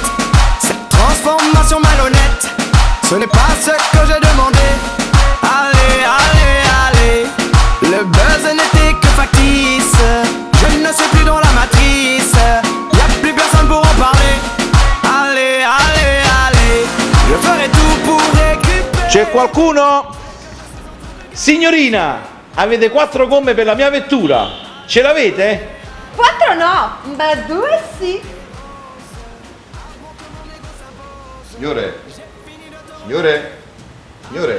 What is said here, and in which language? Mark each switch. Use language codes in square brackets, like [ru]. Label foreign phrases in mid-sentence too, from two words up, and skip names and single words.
[fr] Cette transformation malhonnête, ce n'est pas ce que j'ai demandé. Allez, allez, allez. Le buzz n'était que factice. Je ne suis plus dans la matrice. Y'a plus personne pour en parler. Allez, allez, allez. Je ferai tout pour récupérer. [it] C'è qualcuno? Signorina, avete 4 gomme per la mia vettura? Ce l'avete? 4 no, ma 2 sì. Signore, signore, signore.